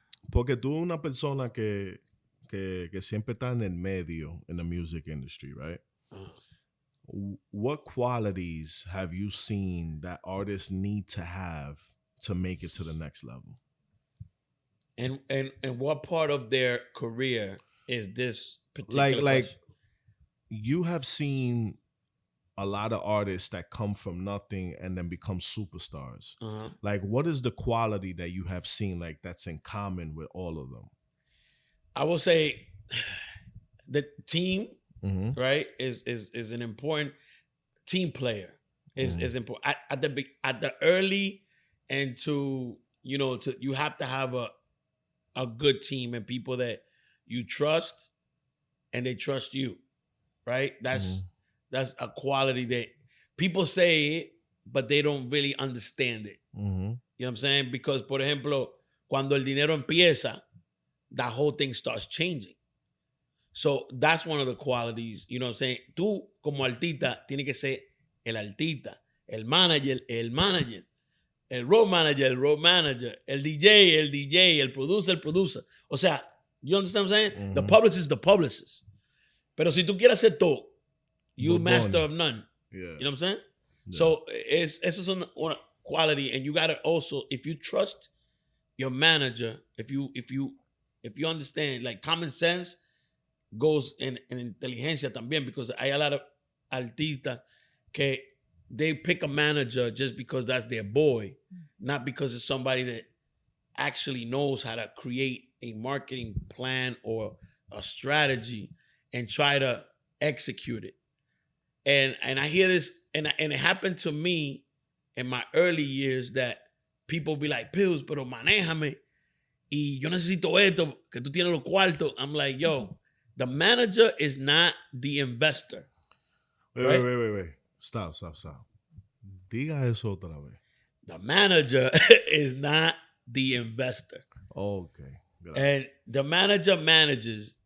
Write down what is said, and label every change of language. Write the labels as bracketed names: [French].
[Spanish] Porque tú una persona que siempre está en el medio [English] in the music industry, [Spanish] right? [English] What qualities have you seen that artists need to have to make it to the next level? And what part of their career is this particular like question? You have seen a lot of artists that come from nothing and then become superstars. Uh-huh. Like, what is the quality that you have seen like that's in common with all of them? I will say the team, right, is an important team player. Is important at the early and you have to have a good team and people that you trust and they trust you, right? That's a quality that people say it, but they don't really understand it. You know what I'm saying? [Spanish] Because, por ejemplo, cuando el dinero empieza, [English] that whole thing starts changing. So that's one of the qualities, you know what I'm saying? [Spanish] Tú, como artista, tienes que ser el artista, el manager, el road manager, el DJ, el producer. [English] O sea, you understand what I'm saying? The publicist. [Spanish] Pero si tú quieres hacer todo, [English] you master of none. Yeah. You know what I'm saying? Yeah. So [Spanish] eso es una [English] quality, and you gotta also, if you trust your manager, if you understand, like common sense goes in [Spanish] inteligencia también, [English] because hay a lot of artistas que they pick a manager just because that's their boy, not because it's somebody that actually knows how to create a marketing plan or a strategy and try to execute it. And I hear this, and it happened to me in my early years that people be like, Pillz, [Spanish] pero manéjame. Y yo necesito esto, que tú tienes los cuartos. [English] I'm like, yo, the manager is not the investor. Wait. Stop. [Spanish] Diga eso otra vez. [English] The manager is not the investor. Okay. Gracias. And the manager manages.